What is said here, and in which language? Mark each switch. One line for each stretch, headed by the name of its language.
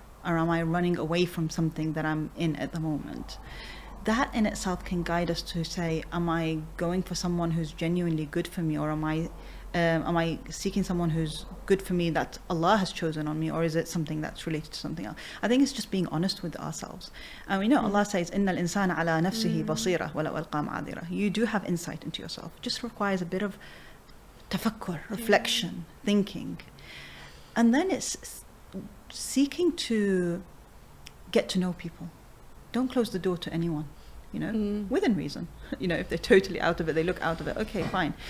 English: Or am I running away from something that I'm in at the moment? That in itself can guide us to say, am I going for someone who's genuinely good for me? Or am I seeking someone who's good for me that Allah has chosen on me? Or is it something that's related to something else? I think it's just being honest with ourselves. And we know Allah says,
Arabic: إِنَّ الْإِنسَانَ عَلَى نَفْسِهِ بَصِيرَةٌ وَلَوْ أَلْقَى مَعَاذِيرَهُ.
English: You do have insight into yourself. It just requires a bit of tafakkur, reflection, thinking. And then it's seeking to get to know people. Don't close the door to anyone, within reason. If they're totally out of it, they look out of it, okay, fine.